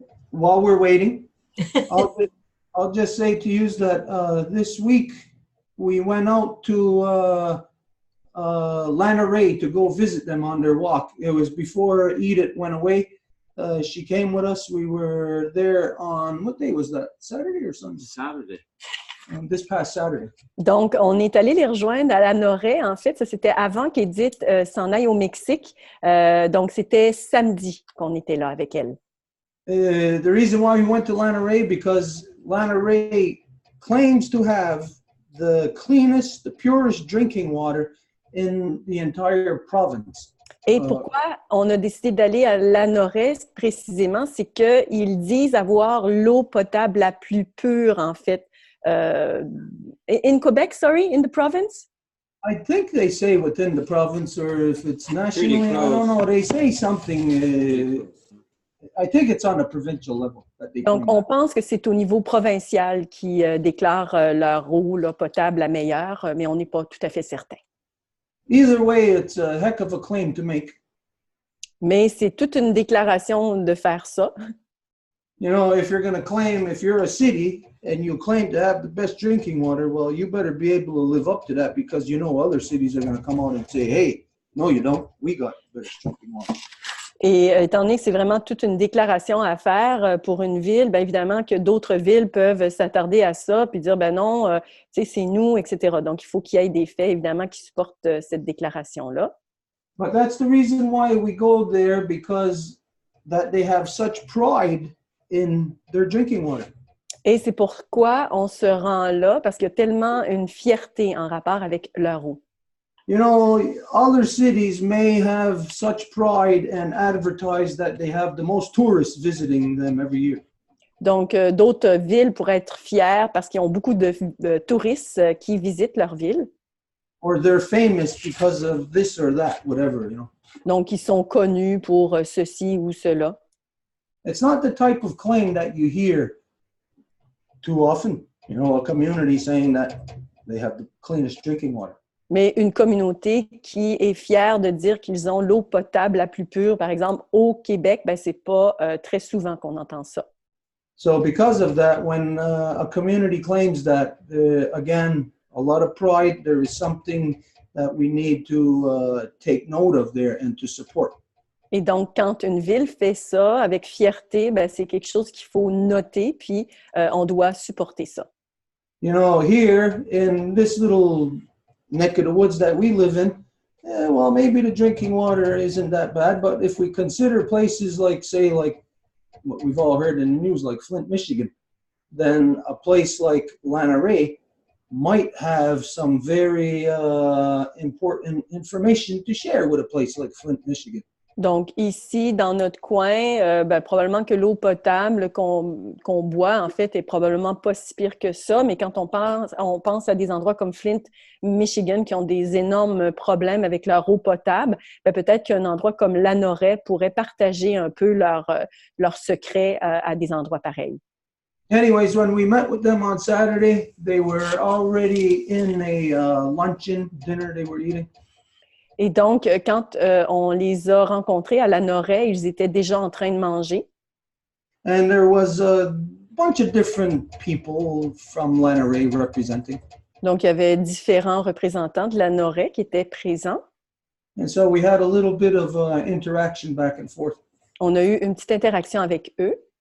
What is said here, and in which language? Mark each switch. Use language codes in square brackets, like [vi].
[en] While we're waiting, I'll just say to you that this week we went out to Lanneray to go visit them on their walk. It was before Edith went away. She came with us. We were there on, what day was that? Saturday or Sunday? Saturday. This past Saturday. [fr] Donc, on est allé les rejoindre à Lanneray. En fait, ça, c'était avant qu'Edith s'en aille au Mexique. Donc, c'était samedi qu'on était là avec elle. [en] The reason why we went to Lanneray, because Lanneray claims to have the cleanest, the purest drinking water in the entire province. [fr] Et pourquoi on a décidé d'aller à Lanneray précisément, c'est qu'ils disent avoir l'eau potable la plus pure, en fait. [en] In Quebec, sorry, in the province? I think they say within the province, or if it's nationally, Pretty I don't close. know. They say something. I think it's on a provincial level. That they [fr] Donc, [en] claim. [fr] on pense que c'est au niveau provincial qui déclarent leur eau là, potable la meilleure, mais on n'est pas tout à fait certain. [en] Either way, it's a heck of a claim to make. [fr] Mais c'est toute une déclaration de faire ça. [en] You know, if you're going to claim, if you're a city and you claim to have the best drinking water, well, you better be able to live up to that, because you know other cities are going to come out and say, hey, no, you don't. We got the best drinking water. [fr] Et étant donné que c'est vraiment toute une déclaration à faire pour une ville, bien évidemment que d'autres villes peuvent s'attarder à ça puis dire, ben non, tu sais, c'est nous, etc. Donc, il faut qu'il y ait des faits, évidemment, qui supportent cette déclaration-là. [en] But that's the reason why we go there, because that they have such pride in their drinking water. [fr] Et c'est pourquoi on se rend là, parce qu'il y a tellement une fierté en rapport avec leur eau. [en] You know, other cities may have such pride and advertise that they have the most tourists visiting them every year. [fr] Donc, d'autres villes pourraient être fières parce qu'ils ont beaucoup de touristes qui visitent leur ville. [en] Or they're famous because of this or that, whatever, you know. [fr] Donc, ils sont connus pour ceci ou cela. [en] It's not the type of claim that you hear too often. You know, a community saying that they have the cleanest drinking water. [fr] Mais une communauté qui est fière de dire qu'ils ont l'eau potable la plus pure, par exemple, au Québec, ben, c'est pas très souvent qu'on entend ça. [en] So because of that, when a community claims that, again, a lot of pride, there is something that we need to take note of there and to support. [fr] Et donc, quand une ville fait ça avec fierté, ben, c'est quelque chose qu'il faut noter, puis on doit supporter ça. [en] You know, here in this little neck of the woods that we live in, well, maybe the drinking water isn't that bad, but if we consider places like, say, like what we've all heard in the news, like Flint, Michigan, then a place like Lanneray might have some very important information to share with a place like Flint, Michigan. [fr] Donc, ici, dans notre coin, ben, probablement que l'eau potable qu'on boit, en fait, est probablement pas si pire que ça, mais quand on pense à des endroits comme Flint, Michigan, qui ont des énormes problèmes avec leur eau potable, ben, peut-être qu'un endroit comme Lanneray pourrait partager un peu leurs secrets à des endroits pareils. [en] anyways, when we met with them on Saturday, they were already in a luncheon dinner they were eating. [fr] Et donc, quand on les a rencontrés à la Noraie, ils étaient déjà en train de manger. [en] And there was a bunch of different people from Lanneray representing. [fr] Donc, il y avait différents représentants de la Noraie qui étaient présents. [en] And so we had a little bit of interaction back and forth. [fr] On a eu une petite interaction avec eux.